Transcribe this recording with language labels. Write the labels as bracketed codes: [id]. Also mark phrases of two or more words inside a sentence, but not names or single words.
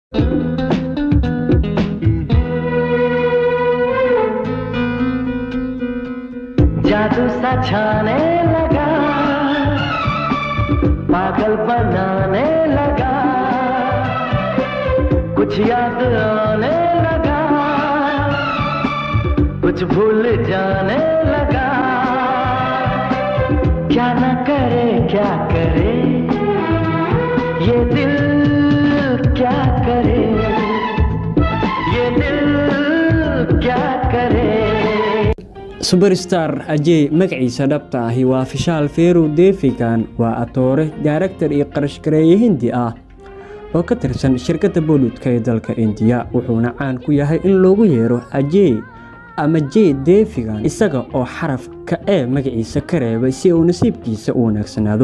[hi] जादू सा छाने लगा, पागल बनाने लगा, कुछ याद आने लगा, कुछ भूल जाने लगा। क्या न करे क्या करे ये दिल, क्या करे ये दिल, क्या करे। [so] Superstar Ajay magaciisa dhabta ahi waa Vishal Peru Devikan, waa atoore, director iyo qarash gareeye Hindi ah oo ka tirsan shirkadda Bollywoodka ee dalka India. Wuxuuna caan ku yahay in loogu yeero Ajay ama Jay Devikan, isaga oo xarafka ee magaciisa ka reebay si uu nasiibkiisa u wanaagsanaado.